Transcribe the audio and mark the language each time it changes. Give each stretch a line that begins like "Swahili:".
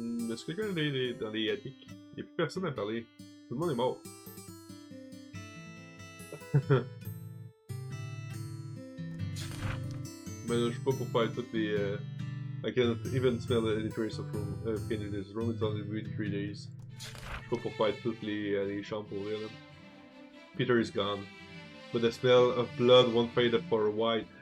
French: Est-ce que quelqu'un est dans les attiques? Il n'y a plus personne à parler. Tout le monde est mort. Mais je suis pas pour faire toutes les...
English: I can't even smell any trace of pain in this room. It's only been 3 days.
French: Je suis pas pour faire toutes les chambres pour elle.
English: Peter is gone. But the smell of blood won't fade for a while.